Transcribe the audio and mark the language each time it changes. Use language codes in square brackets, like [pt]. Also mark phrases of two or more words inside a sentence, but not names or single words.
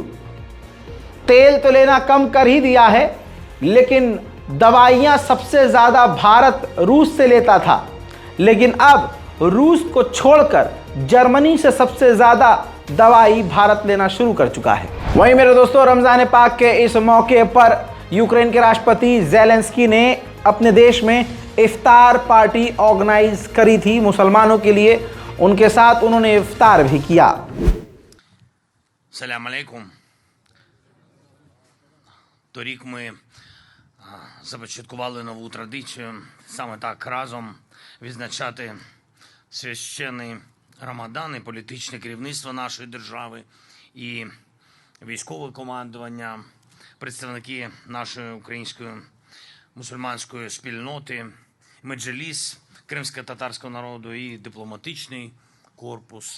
[hi] तेल तो लेना कम कर ही दिया है, लेकिन दवाइयाँ सबसे ज़्यादा भारत रूस से लेता था, लेकिन अब रूस को छोड़कर जर्मनी से सबसे ज़्यादा दवाई भारत लेना शुरू कर चुका है। वहीं मेरे दोस्तों, रमज़ान पाक के इस मौके पर यूक्रेन के राष्ट्रपति ज़ेलेंस्की ने अपने देश में इफ्तार [en] party organise [hi] करी थी मुसलमानों के लिए, उनके साथ उन्होंने इफ्तार भी किया। [ar] سلام عليكم. [uk] Торік ми започаткували нову традицію саме так разом відзначати священний Рамадан і політичне керівництво нашої держави і військове командування, представники нашої української мусульманської спільноти, меджліс кримсько-татарського народу і дипломатичний корпус.